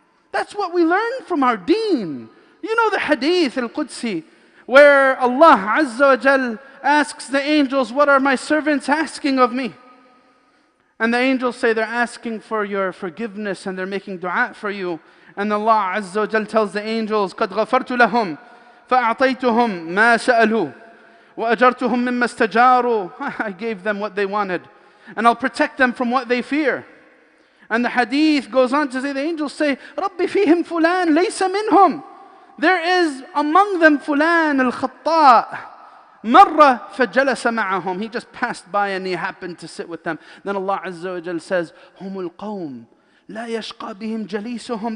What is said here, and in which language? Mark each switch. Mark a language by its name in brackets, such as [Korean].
[English] That's what we learn from our deen. You know the hadith al-Qudsi, where Allah Azza wa Jal asks the angels, what are my servants asking of me? And the angels say they're asking for your forgiveness and they're making dua for you. And Allah Azza wa Jal tells the angels, [Arabic] قَدْ غَفَرْتُ لَهُمْ فَأَعْطَيْتُهُمْ مَا سَأَلُوا وَأَجَرْتُهُمْ مِمَّا اسْتَجَارُوا. [English] I gave them what they wanted, and I'll protect them from what they fear. And the hadith goes on to say, the angels say, [Arabic] رَبِّ فِيهِمْ فُلَانٍ لَيْسَ مِنْهُمْ. [English] There is among them [Arabic] fulan al-khatta' marra fajalasa ma'ahum. [English] He just passed by and he happened to sit with them. Then Allah Azza wa Jal says, [Arabic] humul qawm la yashqa bihim jalisuhum.